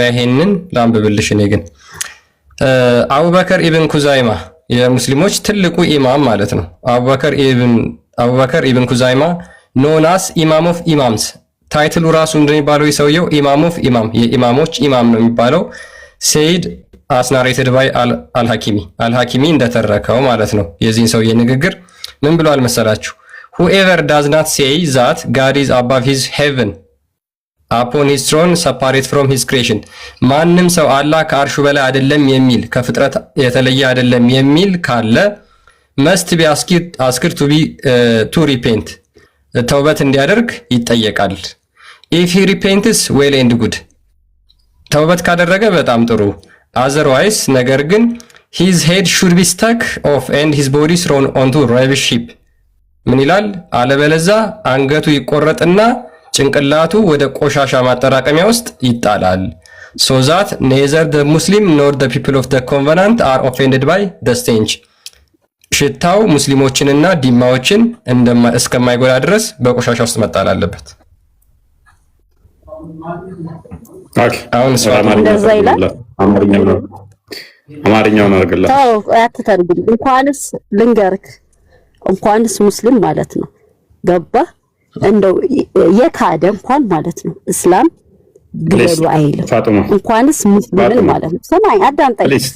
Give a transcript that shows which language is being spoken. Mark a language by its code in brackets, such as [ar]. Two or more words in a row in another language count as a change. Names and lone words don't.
[am] ይሄንን ላንብብልሽ። እኔ ግን አቡበከር ኢብን ኩዛይማ የሙስሊሞች ትልቁ ኢማም ማለት ነው። አቡበከር ኢብን ኩዛይማ [en] known as imam of imams፣ [am] ታይትሉ ራሱ እንደሚባለው የሰውየው [en] imam of imam [am] የኢማሞች ኢማም ነው የሚባለው። [en] said as narrated by [am] አልሐኪሚ እንደተረከው ማለት ነው። የዚህን ሰውዬ ንግግር ምን ብሏል መሰላችሁ? [en] whoever does not say that God is above his heaven upon his throne separate from his ክሬሽን፣ [am] ማንም ሰው አላህ ከአርሹ በላይ አይደለም የሚል ከፍጥረት የተለየ አይደለም የሚል ካለ [en] must be asked to repent [am] ተውበት እንዲያደርግ ይጠየቃል። [en] if he repents well and good [am] ተውበት ካደረገ በጣም ጥሩ [en] otherwise [am] ነገር ግን [en] his head should be stuck off and his body thrown onto rubbish heap [am] ምን ይላል? አለበለዛ አንገቱ ይቆረጥና ጭንቅላቱ ወደ ቆሻሻ ማጠራቀሚያ ውስጥ ይጣላል። [en] so that neither the Muslim nor the people of the covenant are offended by the stench [am] ሽታው ሙስሊሞችንና ዲማዎችን እስከማይጎዳ ድረስ በቆሻሻ ውስጥ መጣል አለበት። አሁን አማርኛውን አድርግላት። ታው አትተርጉም። እንኳንስ ሙስሊም ማለት ነው ገባ እንደው የካደ እንኳን ማለት ነው እስላም ግደሉ አይልም። እንኳንስ ሙስሊም ማለት ነው። ሰማይ አዳምጠኝ።